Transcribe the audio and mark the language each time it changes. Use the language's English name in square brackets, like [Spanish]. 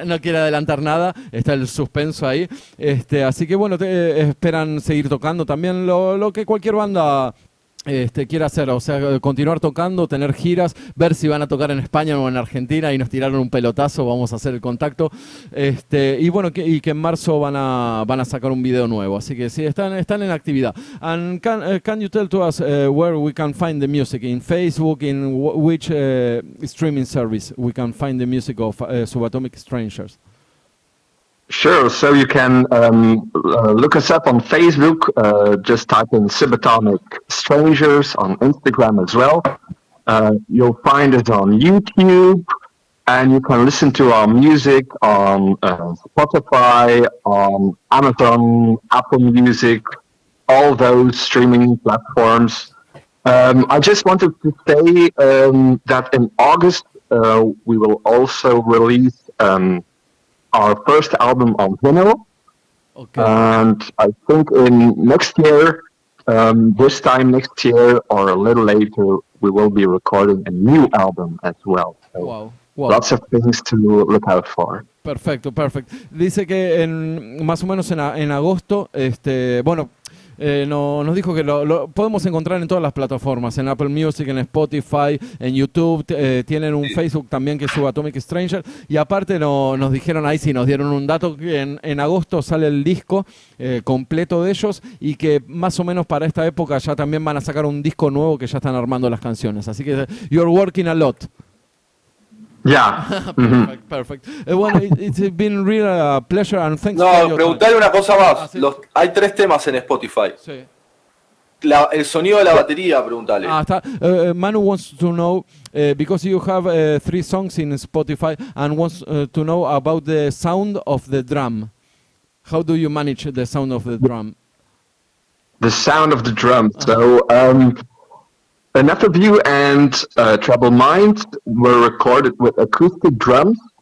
[Spanish] No quiere adelantar nada, está el suspenso ahí. Así que bueno, esperan seguir tocando también lo que cualquier banda quiere hacer, o sea, continuar tocando, tener giras, ver si van a tocar en España o en Argentina y nos tiraron un pelotazo, vamos a hacer el contacto, y bueno, que en marzo van a sacar un video nuevo, así que sí, están en actividad. [English] And can you tell to us where we can find the music, in Facebook, in which streaming service we can find the music of SUBATOMIC Strangers? Sure, so you can look us up on Facebook, just type in SUBATOMIC Strangers, on Instagram as well. You'll find us on YouTube, and you can listen to our music on Spotify, on Amazon, Apple Music, all those streaming platforms. I just wanted to say that in August we will also release our first album on vinyl. Okay. And I think in next year, this time next year or a little later, we will be recording a new album as well. So wow. Lots of things to look out for. [Spanish] Perfecto. Dice que más o menos en agosto, bueno, Nos dijo que lo podemos encontrar en todas las plataformas, en Apple Music, en Spotify, en YouTube, tienen un Facebook también que es SUBATOMIC STRANGERS, y aparte nos dijeron, ahí sí, nos dieron un dato que en agosto sale el disco completo de ellos, y que más o menos para esta época ya también van a sacar un disco nuevo que ya están armando las canciones, así que [English] you're working a lot. Yeah. Perfect. Bueno, it's been real a pleasure and thanks for [Spanish] No, [English] your [Spanish] preguntarle una cosa más. sí. Hay 3 temas en Spotify. Sí. El sonido de la batería, preguntale. Está. [English] Manu wants to know, because you have 3 songs in Spotify, and wants to know about the sound of the drum. How do you manage the sound of the drum? The sound of the drum. So, Enough of You and Trouble Mind were recorded with acoustic drums.